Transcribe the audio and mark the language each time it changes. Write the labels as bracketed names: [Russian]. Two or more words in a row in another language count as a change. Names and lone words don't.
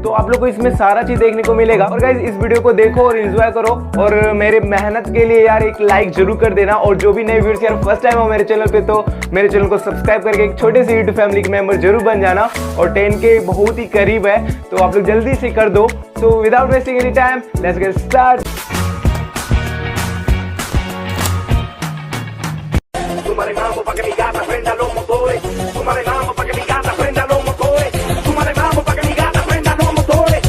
[Hindi] तो आप लोग को इसमें सारा चीज देखने को मिलेगा. और गाइस इस वीडियो को देखो और एंजॉय करो और मेरे मेहनत के लिए यार एक लाइक जरूर कर देना. और जो भी नए व्यूअर्स यार [English] first time [Hindi] हो मेरे चैनल पे तो मेरे चैनल को सब्सक्राइब करके एक छोटे से यूट्यूब फैमिली के मेंबर जरूर बन जाना. और 10K बहुत ही करीब है तो आप लोग जल्दी से कर दो. [English] So without wasting any time let's get start. [Spanish] Manejamos pa' que mi gata prenda los motores. Tú manejamos pa' que mi gata prenda los motores. Tú manejamos pa' que mi gata prenda los motores.